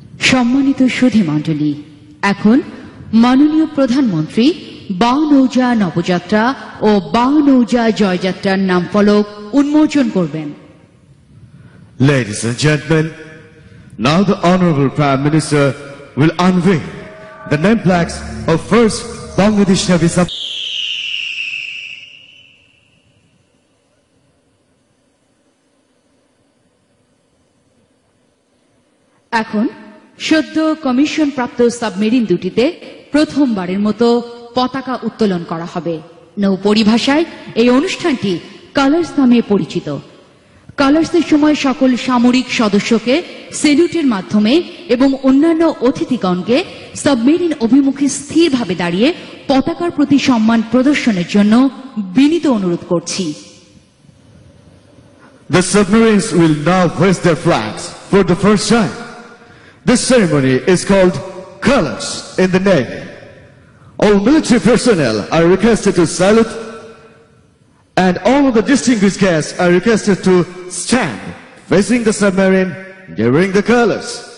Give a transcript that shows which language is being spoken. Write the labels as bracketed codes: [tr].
[bn] সম্মানিত সুধী মণ্ডলী, এখন মাননীয় প্রধানমন্ত্রী বানৌজা নবযাত্রা ও বানৌজা জয়যাত্রার নামফলক উন্মোচন করবেন। [en] Ladies and gentlemen, now the Honorable Prime Minister will unveil the name plaques of First Bangladesh Navy Sub. [bn] এখন সদ্য কমিশন প্রাপ্ত সাবমেরিন দুটিতে প্রথমবারের মতো পতাকা উত্তোলন করা হবে। নৌ পরিভাষায় এই অনুষ্ঠানটি কালার্স নামে পরিচিত। কালার্সের সময় সকল সামরিক সদস্যকে সেলুটের মাধ্যমে এবং অন্যান্য অতিথিগণকে সাবমেরিন অভিমুখে স্থিরভাবে দাঁড়িয়ে পতাকার প্রতি সম্মান প্রদর্শনের জন্য বিনীত অনুরোধ করছি। [en] The submarines will now hoist their flags for the first time. This ceremony is called Colors in the Navy. All military personnel are requested to salute, and all of the distinguished guests are requested to stand facing the submarine during the colors.